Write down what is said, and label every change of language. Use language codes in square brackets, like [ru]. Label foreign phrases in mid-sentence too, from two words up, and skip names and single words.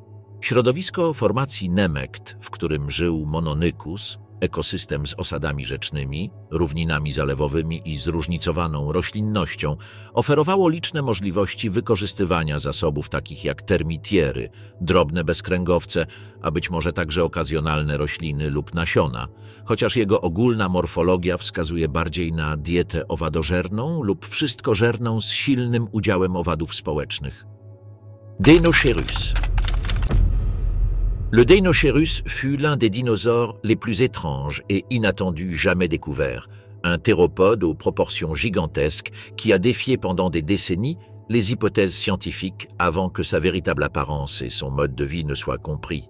[pl] Środowisko formacji Nemegt, w którym żył Mononykus, ekosystem z osadami rzecznymi, równinami zalewowymi i zróżnicowaną roślinnością, oferowało liczne możliwości wykorzystywania zasobów takich jak termitiery, drobne bezkręgowce, a być może także okazjonalne rośliny lub nasiona, chociaż jego ogólna morfologia wskazuje bardziej na dietę owadożerną lub wszystkożerną z silnym udziałem owadów społecznych. [fr] Deinocheirus. Le Deinocheirus fut l'un des dinosaures les plus étranges et inattendus jamais découverts, un théropode aux proportions gigantesques qui a défié pendant des décennies les hypothèses scientifiques avant que sa véritable apparence et son mode de vie ne soient compris.